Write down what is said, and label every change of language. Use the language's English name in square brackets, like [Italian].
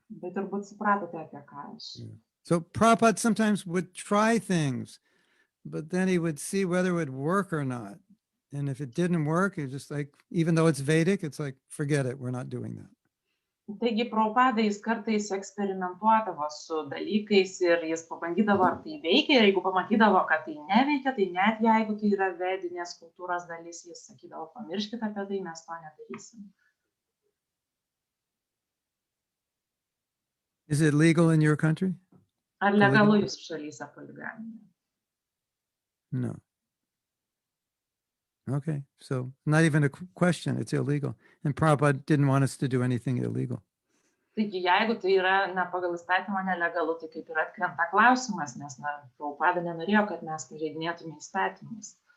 [Lithuanian] Bet turbūt supratote, apie ką aš. [English] So Prabhupada sometimes would try things, but then he would see whether it would work or not. And if it didn't work, it's just like, even though it's Vedic, it's like, forget it, we're not doing that. [Lithuanian] Taigi Prabhupada jis kartais eksperimentuodavo su dalykais ir jis pabandydavo, ar tai veikia, ir jeigu pamatydavo, kad tai neveikia, tai net jeigu tai yra vedinės kultūros dalis, jis sakydavo, pamirškite apie tai, mes to nedarysim. [English] Is it legal in your country? [Lithuanian] Ar legalu jūsų šalyse poligamija? [English] No. Okay, so not even a question, it's illegal. And Prabhupada didn't want us to do anything illegal. [Lithuanian] Taigi, jeigu tai yra pagal įstatymą nelegalu, tai kaip ir atkrenta klausimas, nes Prabhupada nenorėjo, kad mes pažeidinėtume įstatymus.